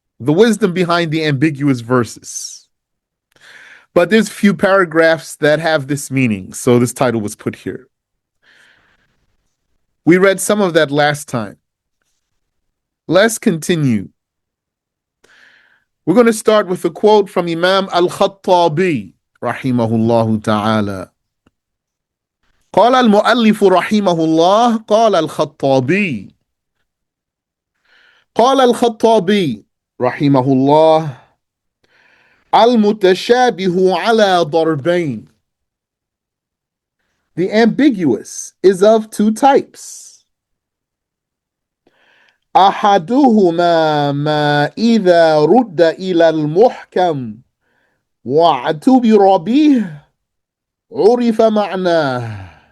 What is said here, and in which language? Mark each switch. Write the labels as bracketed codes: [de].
[en] The wisdom behind the ambiguous verses. But there's a few paragraphs that have this meaning, so this title was put here. We read some of that last time. Let's continue. We're going to start with a quote from Imam Al-Khattabi, rahimahullah ta'ala. [ar] قال المؤلف رحمه الله قال الخطابي قال الخطابي رحمه الله المتشابه على ضربين. [en] The ambiguous is of two types. [ar] أحدهما ما إذا رد إلى المحكم واعتبر به عرف معناه.